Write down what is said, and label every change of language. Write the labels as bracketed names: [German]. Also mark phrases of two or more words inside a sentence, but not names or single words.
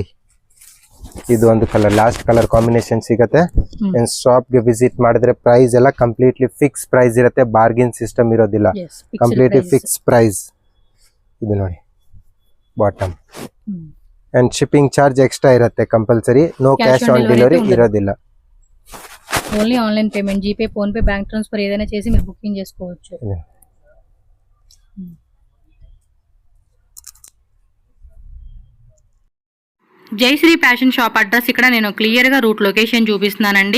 [Kannada] ಇದು ಒಂದು ಕಲರ್, [English] last colour combination [Kannada] ಸಿಗತ್ತೆ. ಶಾಪ್ಗೆ ವಿಸಿಟ್ ಮಾಡಿದ್ರೆ ಪ್ರೈಸ್ ಎಲ್ಲ [English] completely fix price [Kannada] ಇರುತ್ತೆ, [English] bargain system [Kannada] ಇರೋದಿಲ್ಲ, [English] completely fix price. [Kannada] ಇದು ನೋಡಿ ಬಾಟಮ್. [English] and shipping charge extra [Kannada] ಇರುತ್ತೆ [English] compulsory, no cash on delivery [Kannada] ಇರೋದಿಲ್ಲ. [English] only online payment, GPay, PhonePe, bank transfer [Telugu] ఏదైనా చేసి మీరు బుకింగ్ చేసుకోవచ్చు. జయశ్రీ ఫ్యాషన్ షాప్ అడ్రస్ ఇక్కడ నేను క్లియర్గా [English] route location [Telugu] చూపిస్తున్నానండి.